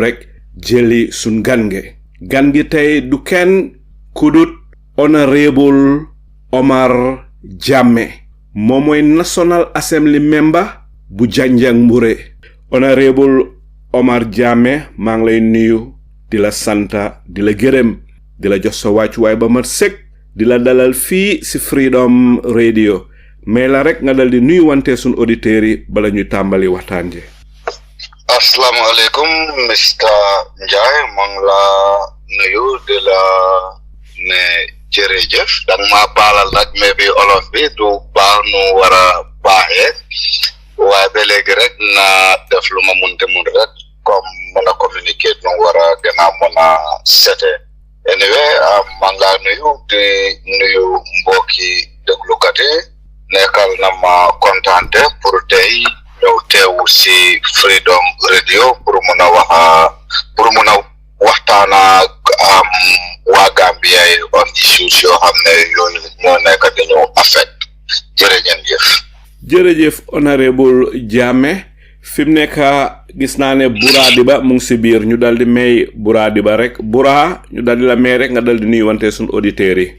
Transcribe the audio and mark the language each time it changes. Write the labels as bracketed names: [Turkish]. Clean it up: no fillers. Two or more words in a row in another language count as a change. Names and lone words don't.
[Wolof] rek jëli sun gan gi tey du kenn kudut Honorable Omar Jammeh moom mooy [English] National Assembly member [Wolof] bu Janjanbureh Honorable Omar Jammeh maa ngi lay nuyu di la santa di la gërëm di la jox sa wàccuwaay ba mat sëkk di la dalal fii si Freedom Radio mais la rek nga dal di nuyu wante sun auditeurs yi bala ñuy tàmbali waxtaan ji. [Arabic] السلام عليكم Mr. [Wolof] Njai mangla nuyu de la ne jërëjëf dang ma balal nak maybe olof bi du baax nu wara baaxee waaye ba léegi rek na def lu ma munte mun rek comme mën a communiquer nu wara gën a mën a sete anyway mangla nuyu di nuyu mbokki déglukat yi nekkal na ma kontante pour tey ñëw teewu si Freedom Radio pour mun a waxtaana waa Gambia yi [English] on issues [Wolof] yoo xam ne yooyu ñoo nekk dañoo affect jërëjëf Honorable Jammeh fi mu nekk gis naa ne Buradiba mu ngi si biir ñu daldi may Buradiba rek ñu daldi la may rek nga daldi nuyu wante suñu auditeurs yi.